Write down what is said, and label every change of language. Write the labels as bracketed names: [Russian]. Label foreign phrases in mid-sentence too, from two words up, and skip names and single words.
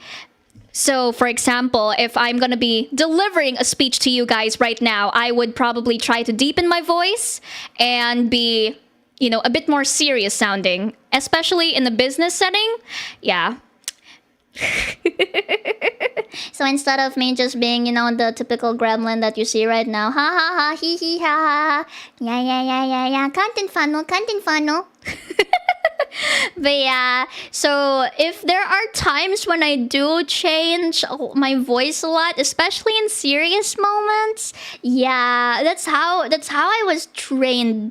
[English] So, for example, if I'm going to be delivering a speech to you guys right now, I would probably try to deepen my voice and be, a bit more serious sounding, especially in the business setting. Yeah. So instead of me just being, the typical gremlin that you see right now, ha ha ha, hee hee ha ha, yeah, content funnel. But yeah, so if there are times when I do change my voice a lot, especially in serious moments, yeah, that's how I was trained.